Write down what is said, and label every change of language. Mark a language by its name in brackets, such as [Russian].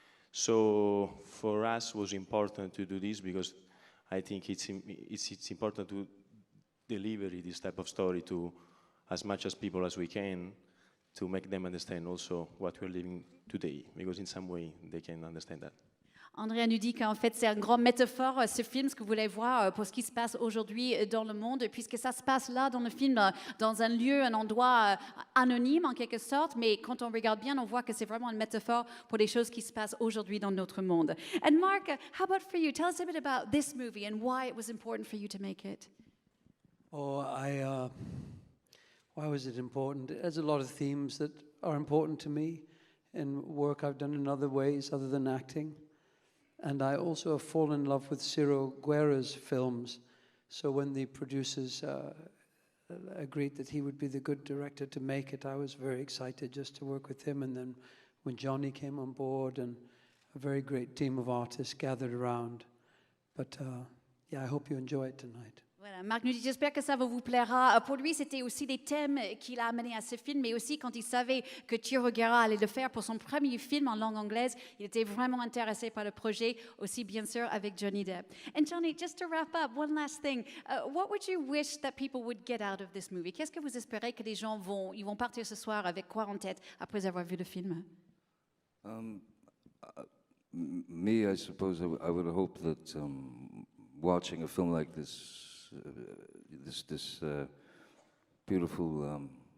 [English] So for us, it was important to do this because I think it's important to deliver this type of story to as much as people as we can to make them understand also what we're living today, because in some way they can understand that. [French] Andrea nous dit qu'en fait c'est un grand métaphore, ce film, ce que vous voulez voir pour ce qui se passe aujourd'hui dans le monde, puisque ça se passe là dans le film, dans un lieu, un endroit anonyme en quelque sorte, mais quand on regarde bien, on voit que c'est vraiment une métaphore pour les choses qui se passent aujourd'hui dans notre monde. [English] And Mark, how about for you? Tell us a bit about this movie and why it was important for you to make it. Why was it important? It has a lot of themes that are important to me in work I've done in other ways other than acting. And I also have fallen in love with Ciro Guerra's films. So when the producers agreed that he would be the good director to make it, I was very excited just to work with him. And then when Johnny came on board and a very great team of artists gathered around. But yeah, I hope you enjoy it tonight. [French] Voilà, Marc nous dit, j'espère que ça vous plaira. Pour lui, c'était aussi des thèmes qu'il a amenés à ce film, mais aussi quand il savait que Ciro Guerra allait le faire pour son premier film en langue anglaise, il était vraiment intéressé par le projet, aussi bien sûr avec Johnny Depp. [English] And Johnny, just to wrap up, one last thing. What would you wish that people would get out of this movie? [French] Qu'est-ce que vous espérez que les gens vont partir ce soir avec quoi en tête après avoir vu le film? [English] Me, I suppose I would hope that watching a film like this beautiful